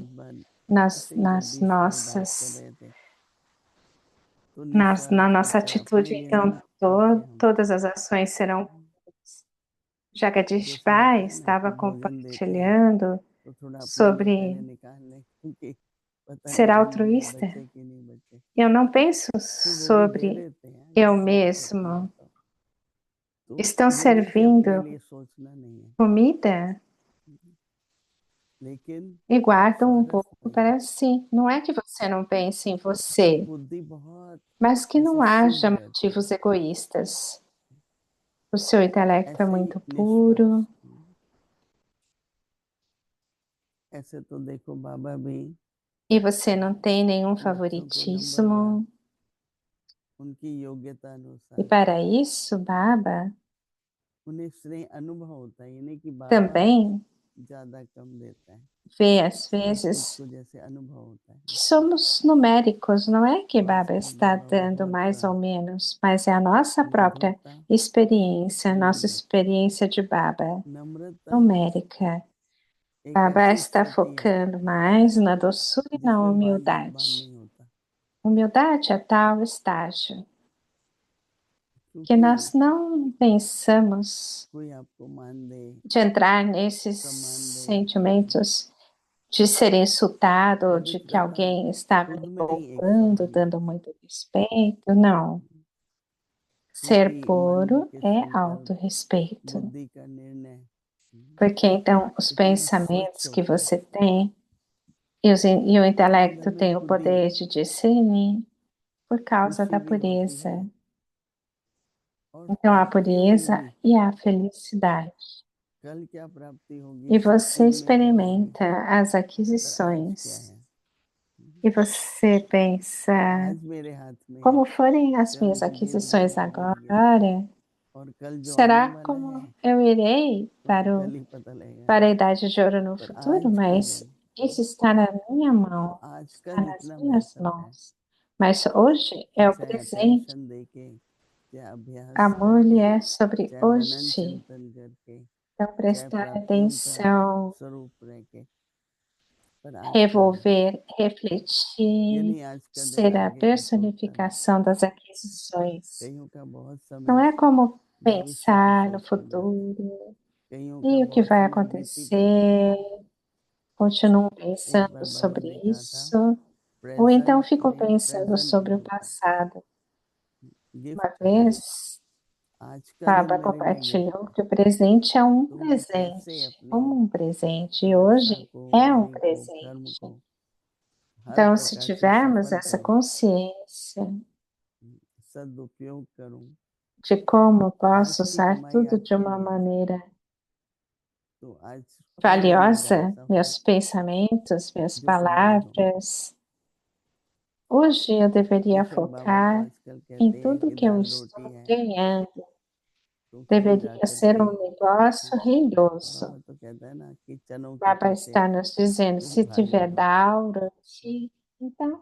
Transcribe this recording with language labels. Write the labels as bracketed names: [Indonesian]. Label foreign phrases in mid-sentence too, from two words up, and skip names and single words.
[Hindi] एक बार [Portuguese] nas, [Hindi] ऐसे ही [Portuguese] nas [Hindi] जगदीश भाई बात कर [Portuguese] nossas, [Hindi] रहे थे तो [Portuguese] na [Hindi] निस्वार्थ [Portuguese] nossa [Hindi] करके अपने [Portuguese] atitude, [Hindi] लिए [Portuguese] então [Hindi] नहीं करके हम [Portuguese] todas as ações serão. Jagadish [Hindi] जैसे [Portuguese] Pai [Hindi] होता है ना [Portuguese] estava [Hindi] कि भोजन देते हैं [Portuguese] compartilhando [Hindi] तो थोड़ा अपने लिए [Portuguese] sobre [Hindi] पहले निकाल लें क्योंकि पता [Portuguese] ser [Hindi] नहीं दिन भर में [Portuguese] altruísta. [Hindi] बचे कि नहीं बचे [Portuguese] Eu não penso [Hindi] फिर वो भी दे [Portuguese] sobre [Hindi] देते हैं [Portuguese] eu [Hindi] जब बहुत होता है [Portuguese] mesmo. [Hindi] तो [Portuguese] Estão [Hindi] ये नहीं कि अपने [Portuguese] servindo [Hindi] लिए सोचना नहीं है [Portuguese] comida [Hindi] लेकिन [Portuguese] e guardam um [Hindi] स्वार्थ [Portuguese] pouco [Hindi] नहीं [Portuguese] para si. Não é que você não pense em [Hindi] तो [Portuguese] você, [Hindi] बुद्धि बहुत [Portuguese] mas que [Hindi] ऐसे [Portuguese] não [Hindi] शुद्ध [Portuguese] haja [Hindi] रहती है [Portuguese] motivos egoístas. O seu intelecto é [Hindi] ऐसे ही [Portuguese] muito [Hindi] निष्पक्ष [Portuguese] puro [Hindi] ऐसे तो देखो बाबा भी [Portuguese] e você não tem nenhum [Hindi] बच्चों को नंबर वार [Portuguese] favoritismo. [Hindi] उनकी योग्यता [Portuguese] E [Hindi] अनुसार [Portuguese] para isso, Baba [Hindi] उन्हें स्नेह अनुभव होता है, यानी कि बाबा [Portuguese] também [Hindi] ज्यादा कम देता है, [Portuguese] vê às [Hindi] सब [Portuguese] vezes [Hindi] कुछ को जैसे अनुभव होता है। [Portuguese] que somos numéricos, não é que Baba [Hindi] वास्तविक [Portuguese] está [Hindi] बाबा [Portuguese] dando [Hindi] बहुत [Portuguese] mais ou menos, mas é a nossa própria [Hindi] मधुरता, [Portuguese] experiência, nossa [Hindi] नम्रता, [Portuguese] experiência de Baba [Hindi] नम्रता [Portuguese] numérica. [Hindi] एक [Portuguese] Baba [Hindi] ऐसी [Portuguese] está [Hindi] स्थिति है [Portuguese] focando mais na doçura e na [Hindi] जिसमें बांध [Portuguese] humildade. [Hindi] नहीं होता, [Portuguese] Humildade é tal estágio que [Hindi] क्योंकि [Portuguese] nós não pensamos [Hindi] कोई आपको मान दे, [Portuguese] de entrar nesses [Hindi] सम्मान दे, [Portuguese] sentimentos de ser insultado, de que [Hindi] पवित्रता [Portuguese] alguém está [Hindi] खुद [Portuguese] me [Hindi] में ही एक [Portuguese] louvando, [Hindi] समान है, [Portuguese] dando muito respeito. Não. [Hindi] क्योंकि [Portuguese] Ser [Hindi] मन [Portuguese] puro [Hindi] के [Portuguese] é [Hindi] संकल्प, [Portuguese] autorrespeito. [Hindi] बुद्धि का निर्णय [Portuguese] Porque então os [Hindi] इतना स्वच्छ [Portuguese] pensamentos que [Hindi] होता है, [Portuguese] você tem e o [Hindi] उसके अंदर [Portuguese] intelecto [Hindi] में [Portuguese] tem o [Hindi] खुद ही [Portuguese] poder de discernir por causa [Hindi] खुशी [Portuguese] da [Hindi] भी होती [Portuguese] pureza. [Hindi] है और [Portuguese] Então a [Hindi] प्राप्तियां [Portuguese] pureza [Hindi] होंगी। [Portuguese] e a felicidade. [Hindi] कल क्या प्राप्ति होगी [Portuguese] E [Hindi] सब [Portuguese] você [Hindi] कुछ मिल जाएगी, [Portuguese] experimenta as [Hindi] पर आज क्या [Portuguese] aquisições. [Hindi] है? [Portuguese] E você pensa, [Hindi] आज मेरे हाथ में है, [Portuguese] como forem as [Hindi] कल [Portuguese] minhas [Hindi] जिस दिन वो [Portuguese] aquisições [Hindi] वो बीत गया, [Portuguese] agora, [Hindi] और कल जो आने [Portuguese] será [Hindi] वाला है [Portuguese] como eu irei [Hindi] वो तो कल ही पता लगेगा, [Portuguese] para a idade de ouro no [Hindi] पर [Portuguese] futuro? [Hindi] आज के [Portuguese] Mas [Hindi] दिन [Portuguese] isso está na minha [Hindi] तो [Portuguese] mão, [Hindi] आज का [Portuguese] está nas [Hindi] जितना [Portuguese] minhas [Hindi] महत्व है, [Portuguese] mãos. Mas hoje é o [Hindi] चाहे [Portuguese] presente. [Hindi] अटेंशन दे के, चाहे अभ्यास [Portuguese] Amor-lhe [Hindi] करके, [Portuguese] é sobre [Hindi] चाहे मनन [Portuguese] hoje. [Hindi] चिंतन करके, [Portuguese] Então, [Hindi] चाहे [Portuguese] prestar [Hindi] प्राप्तियों का [Portuguese] atenção, [Hindi] स्वरूप रह के, पर आज का दिन, [Portuguese] revolver, refletir, [Hindi] यानी आज का दिन [Portuguese] ser a [Hindi] आगे का सोचता नहीं, [Portuguese] personificação das aquisições. [Hindi] कईयों का बहुत [Portuguese] Não [Hindi] समय [Portuguese] é como [Hindi] भविष्य की [Portuguese] pensar no [Hindi] सोच में जाता है, [Portuguese] futuro [Hindi] कईयों का [Portuguese] e o que [Hindi] बहुत [Portuguese] vai [Hindi] समय बीत ही जाता है। [Portuguese] acontecer, continuam [Hindi] एक बार [Portuguese] pensando [Hindi] बाबा [Portuguese] sobre [Hindi] ने कहा था, [Portuguese] isso, ou então [Hindi] प्रेजेंट [Portuguese] ficam [Hindi] में [Portuguese] pensando [Hindi] प्रेजेंट [Portuguese] sobre o [Hindi] नहीं होता, [Portuguese] passado. Uma [Hindi] गिफ्ट है, [Portuguese] vez, [Hindi] आज का दिन [Portuguese] Baba [Hindi] मेरे लिए गिफ्ट [Portuguese] compartilhou [Hindi] है, [Portuguese] que o presente é um [Hindi] तो मैं कैसे [Portuguese] presente, [Hindi] अपनी [Portuguese] como um presente, e [Hindi] मनसा [Portuguese] hoje [Hindi] को, [Portuguese] é um [Hindi] वाणी को, कर्म [Portuguese] presente. [Hindi] को हर [Portuguese] Então, se [Hindi] प्रकार से [Portuguese] tivermos [Hindi] सफल [Portuguese] essa [Hindi] करूं, [Portuguese] consciência [Hindi] सदुपयोग करूं, [Portuguese] de como [Hindi] आज [Portuguese] posso [Hindi] की [Portuguese] usar [Hindi] कमाई [Portuguese] tudo [Hindi] आज [Portuguese] de [Hindi] के [Portuguese] uma [Hindi] लिए, [Portuguese] maneira [Hindi] तो आज कौन बनेगा [Portuguese] valiosa, [Hindi] ऐसा [Portuguese] meus pensamentos, minhas [Hindi] जो समझ हो। [Portuguese] palavras. Hoje eu [Hindi] तो [Portuguese] deveria [Hindi] फिर बाबा तो [Portuguese] focar [Hindi] आजकल [Portuguese] em [Hindi] कहते हैं [Portuguese] tudo [Hindi] कि [Portuguese] que eu [Hindi] दाल रोटी [Portuguese] estou [Hindi] है, [Portuguese] ganhando. [Hindi] तो कहीं [Portuguese] Deveria [Hindi] जाकर [Portuguese] ser [Hindi] के [Portuguese] um negócio rendoso. [Hindi] बाबा तो कहता है ना कि चनों के [Portuguese] Baba [Hindi] पीछे [Portuguese] está nos dizendo, [Hindi] खूब [Portuguese] se [Hindi] भागे [Portuguese] tiver Dauro, então